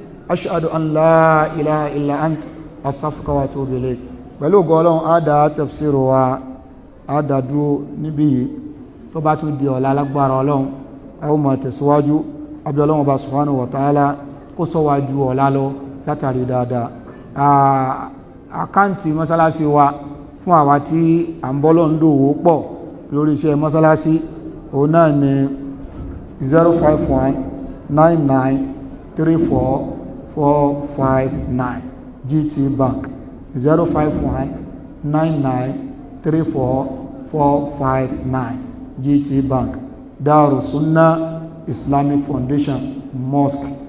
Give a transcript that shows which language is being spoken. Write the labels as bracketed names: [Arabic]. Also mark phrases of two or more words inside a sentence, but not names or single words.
[Arabic] أشهد أن لا إله إلا أنت. أستغفرك وأتوب إليك. [Yoruba] Pẹ̀lú ògo Ọlọ́run, a dá tafsir wa, a dá dúró níbí yìí. Tó bá tún di ọ̀la lágbára Ọlọ́run, a ó máa tẹ̀síwájú. A bẹ̀ Ọlọ́run Ọba [Arabic] سبحانه وتعالى [Yoruba] kó sọ wa ju ọ̀la lọ látàrí dáadáa. À, àkáǹtì mọ́sálásí wa fún àwa tí à ń bọ́ lọ́n dòwò pọ̀ lórí iṣẹ́ mọ́sálásí, òun náà ni [English] zero five one nine nine three four four five nine G T Bank, zero five one nine nine three four four five nine G T Bank, [Yoruba] Darus Sunnah Islamic Foundation Mosque.